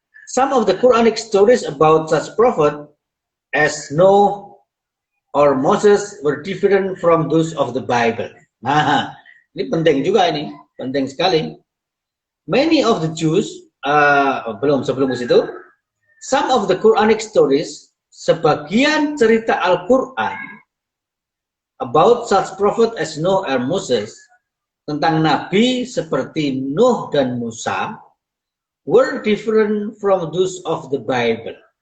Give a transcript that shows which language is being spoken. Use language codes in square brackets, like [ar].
[en] Some of the Quranic stories about such prophet as Noah or Moses were different from those of the Bible. [id] Nah, ini penting juga ini, penting sekali. [en] Many of the Jews, [id] sebelum itu, [en] some of the Quranic stories, [id] sebagian cerita Al-Quran [en] about such prophet as Noah or Moses, [id] tentang nabi seperti Nuh dan Musa, [en] were different from those of the Bible.